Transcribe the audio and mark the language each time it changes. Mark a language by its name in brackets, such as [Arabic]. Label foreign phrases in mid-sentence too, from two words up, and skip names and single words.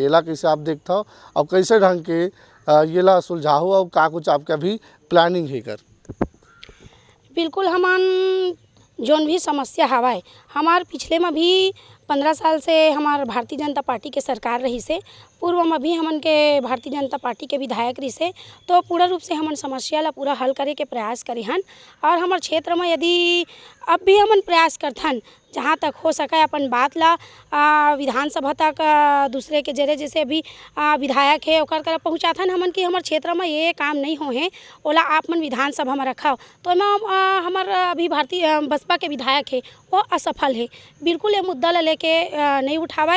[Chhattisgarhi] एला कैसे आप देखता हो और कैसे ढंग के ये ला सुलझाओ और का कुछ आपका भी प्लानिंग है कर? बिल्कुल हमन जोन भी समस्या हवाए, हमार पिछले में भी 15 साल से हमार भारतीय जनता पार्टी के सरकार रही से, पूर्व में भी हमन के भारतीय जनता पार्टी के विधायक रही से, तो पूर्ण रूप से हमन समस्या ला पूरा हल करे के प्रयास करी हन। और हमार क्षेत्र में यदि अब भी हमन प्रयास करथन जहाँ तक हो सके अपन बात ला विधानसभा तक दूसरे के जरिए, जैसे अभी विधायक है ओकर कर पहुँचाथन हमन कि हमार क्षेत्र में ये काम नहीं हो है ओला आप मन विधानसभा में रखाओ, तो हमार अभी भारतीय बसपा के विधायक है वो असफल है, बिल्कुल ये मुद्दा ला लेके नहीं उठावाए।